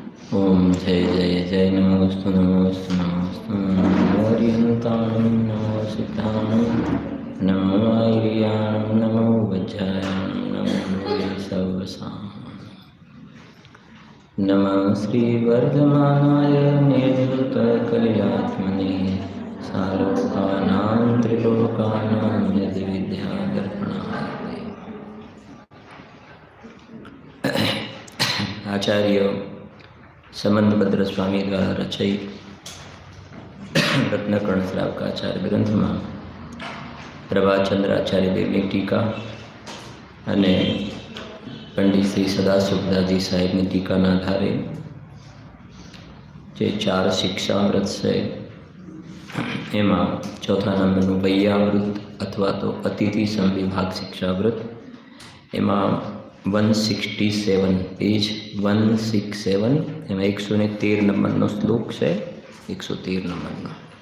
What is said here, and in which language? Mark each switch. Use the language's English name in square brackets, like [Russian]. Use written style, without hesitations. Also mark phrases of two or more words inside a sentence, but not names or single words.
[Sanskrit] ओम जय जय जय नमोस्तु नमोस्तु नमोस्तु [Prakrit languages] नमो हरिहंताणं नमो सिद्धाणं नमो आर्याणं नमो वज्रायाणं नमो भूये सर्वसां [Sanskrit] नमः श्रीवर्धमानाय निर्धूतकलिलात्मने सालोकानां त्रिलोकानां यदिविद्यादर्पणाय [Hindi] आचार्य समंतभद्र स्वामी द्वारा रचित रत्नकर्ण श्रावकाचार्य ग्रंथ में प्रभाचंद्राचार्य देवनी टीका [Gujarati] અને પંડિત શ્રી સદાશિવદાસજી સાહેબની ટીકાના આધારે જે 4 શિક્ષામૃત છે એમાં ચોથા નંબરનું વૈયામૃત અથવા તો અતિથિ સંવિભાગ શિક્ષામૃત એમાં 167 પેજ 167 એમાં 113 નંબરનો શ્લોક છે 113 નંબરનો